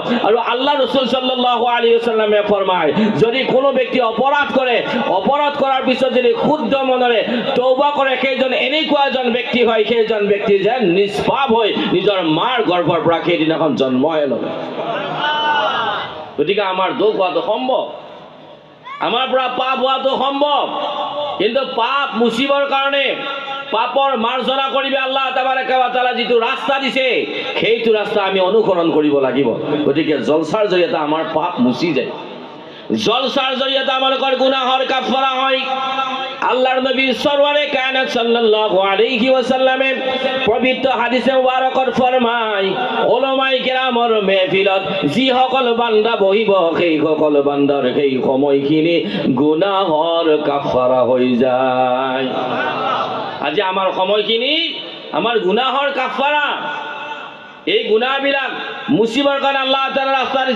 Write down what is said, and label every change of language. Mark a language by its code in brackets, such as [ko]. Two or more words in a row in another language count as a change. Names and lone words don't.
[as] আৰু আল্লাহ ৰসুল [ar] صلى الله عليه وسلم [as] ফৰমায়, যদি কোনো ব্যক্তি অপৰাধ কৰে, অপৰাধ কৰাৰ পিছত যদি শুদ্ধ মনেৰে তওবা কৰে, সেইজন এনেকুৱা এজন ব্যক্তি হয়, সেইজন ব্যক্তি যেন নিষ্পাপ হৈ নিজৰ মাৰ গৰ্ভৰ পৰা সেইদিনাখন জন্মহে ল'লে। গতিকে আমাৰ দোষ হোৱাটো সম্ভৱ, আমাৰ পৰা পাপ হোৱাটো সম্ভৱ, কিন্তু পাপ মুচিবৰ কাৰণে পাপৰ মাৰ্জনা কৰিবে [ar] الله تبارك وتعالى [as] যিটো ৰাস্তা দিছে সেইটো ৰাস্তা আমি অনুসৰণ কৰিব লাগিব। গতিকে জলসাৰ জৰিয়তে আমাৰ পাপ মুচি যায়, জলসাৰ জৰিয়তে আমালোকৰ গুনাহৰ কাফাৰা হয়। আল্লাহৰ নবী সরওয়ারে কায়নাত [ar] صلى الله عليه وسلم [as] পবিত্র হাদিসে মুবারকত ফরমায়, উলামায়ে কেরামৰ মেহফিলত যিসকল বান্দা বহিব সেই সকল বান্দাৰ সেই সময়খিনি গুনাহৰ কাফাৰা হৈ যায়। আজি আমাৰ সময়খিনি আমাৰ গুনাহৰ কাফাৰা, এই গুনাহবিলাক মুচিবৰ কাৰণে [ar] الله تعالى [as] ৰাস্তা দিছে।